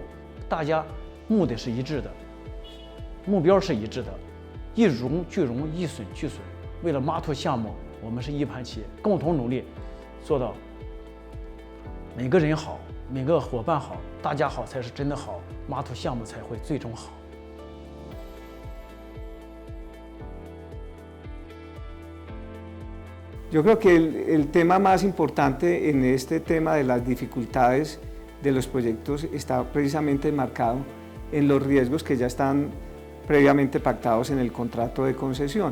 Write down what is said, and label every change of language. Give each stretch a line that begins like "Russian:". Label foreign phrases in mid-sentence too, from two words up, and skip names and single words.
Chinese: 大家目的是一致的，目标是一致的，一荣俱荣，一损俱损。为了码头项目，我们是一盘棋，共同努力，做到每个人好，每个伙伴好，大家好才是真的好，码头项目才会最终好。
Spanish: Yo creo que el tema más importante en este tema de las dificultades de los proyectos está precisamente enmarcado en los riesgos que ya están previamente pactados en el contrato de concesión.